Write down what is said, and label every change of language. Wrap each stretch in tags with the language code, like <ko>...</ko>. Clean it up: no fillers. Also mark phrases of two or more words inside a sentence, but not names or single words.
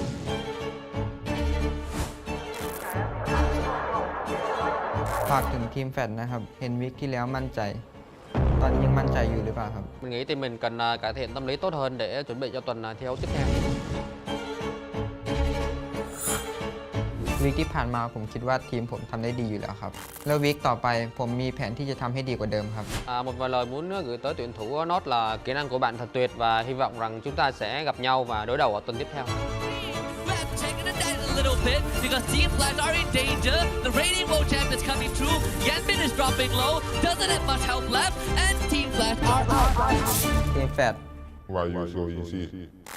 <th>ฝากถึงทีมแฟดนะครับ เห็นวิกที่แล้วมั่นใจ ตอนนี้ยังมั่นใจอยู่หรือเปล่าครับ</th> <vi>Mình nghĩ team mình cần cải thiện tâm lý tốt hơn để chuẩn bị cho tuần thi đấu tiếp theo.</vi> <th>วิกที่ผ่านมาผมคิดว่าทีมผมทำได้ดีอยู่แล้วครับ แล้ววิกต่อไปผมมีแผนที่จะทำให้ดีกว่าเดิมครับ</th> <vi>Một vài lời muốn gửi tới tuyển thủ Nốt là kỹ năng của bạn thật tuyệt và hy vọng rằng chúng ta sẽ gặp nhau và đối đầu ở tuần tiếp theo.</vi> <en>A little bit because Team Flash are in danger. The rating world champ is coming through. Yanbin is dropping low. Doesn't have much help left, and Team Flash are out.</en> <th>ทีมแฟด</th> <en>Why you so easy?</en>